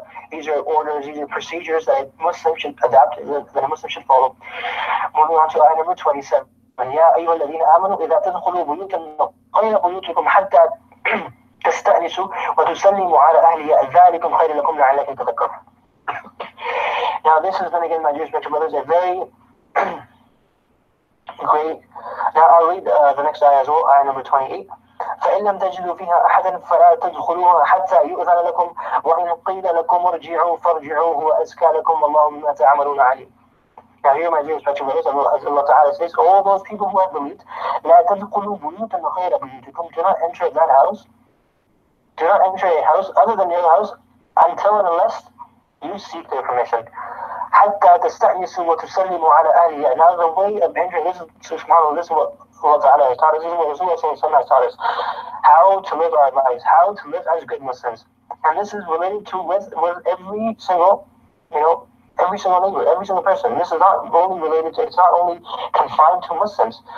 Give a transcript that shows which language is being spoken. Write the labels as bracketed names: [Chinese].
[English] These are orders, these are procedures that a Muslim should adapt, that a Muslim should follow. Moving on to ayah number 27. [Arabic] يا أيها الذين آمنوا إذا تدخلوا بيوتا غير بيوتكم حتى تستأنسوا وتسلموا على أهلها ذلكم خير لكم لعلكم تذكرون. [English] Now this is then again, my dear spiritual brothers, a very great. Now I'll read the next ayah as well, ayah number 28. [Arabic] فإن لم تجدوا فيها أحدا فلا تدخلوها حتى يؤذن لكم وإن قيل لكم ارجعوا فارجعوا هو أزكى لكم والله بما تعملون عليم. [English] Now here, my dear spiritual brothers, as Allah Ta'ala says, all those people who have believed, [Arabic] لا تدخلوا بيوتا غير بيوتكم, [English] do not enter that house, do not enter a house other than your house until and unless you seek their permission. [Arabic] حتى تستأنسوا وتسلموا على أهلها. [English] Now the way of entering, this is what Allah Ta'ala has taught us, this is what Rasulullah has taught us, how to live our lives, how to live as good Muslims. And this is related to with every single, every single neighbor, every single person. This is not only related to, it's not only confined to Muslims.